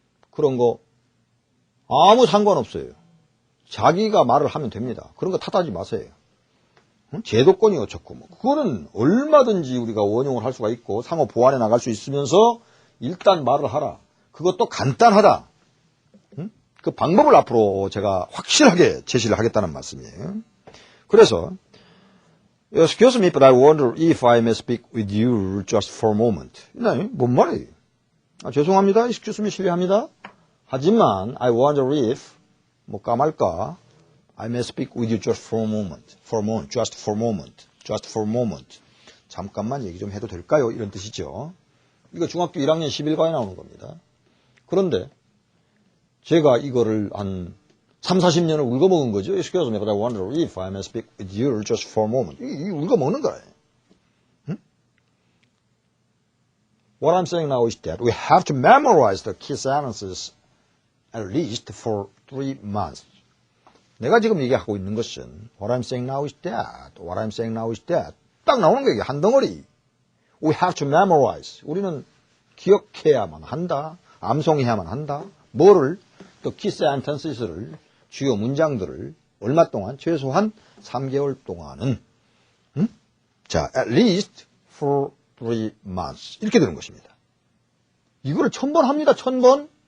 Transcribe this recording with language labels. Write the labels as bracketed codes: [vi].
[ko] 그런 거 아무 상관없어요. 자기가 말을 하면 됩니다. 그런 거 탓하지 마세요. 제도권이 어쩌고 그거는 얼마든지 우리가 원용을 할 수가 있고 상호 보완해 나갈 수 있으면서 일단 말을 하라. 그것도 간단하다. 그 방법을 앞으로 제가 확실하게 제시를 하겠다는 말씀이에요. [en] 그래서 Excuse me, but I wonder if I may speak with you just for a moment. [ko] 네, 뭔 말이에요? 죄송합니다. [en] Excuse me, [ko] 실례합니다. 하지만 [en] I wonder if [ko] 뭐 까말까 [en] I may speak with you just for a moment. just for a moment. [ko] 잠깐만 얘기 좀 해도 될까요? 이런 뜻이죠. 이거 중학교 1학년 11과에 나오는 겁니다. 그런데 제가 이거를 한 3, 40년을 울거먹은 거죠. [en] Excuse me, but I wonder if I may speak with you just for a moment. [ko] 이 울거먹는 거예요. 응? [en] What I'm saying now is that we have to memorize the key sentences at least for 3 months. [ko] 내가 지금 얘기하고 있는 것은 [en] What I'm saying now is that, What I'm saying now is that [ko] 딱 나오는 거예요. 한 덩어리. [en] We have to memorize. [ko] 우리는 기억해야만 한다. 암송해야만 한다. 뭐를? 또 key sentences를 주요 문장들을 얼마 동안? 최소한 3개월 동안은 자, [en] at least for 3 months [ko] 이렇게 되는 것입니다. 이거를 1000번 합니다. 1000번.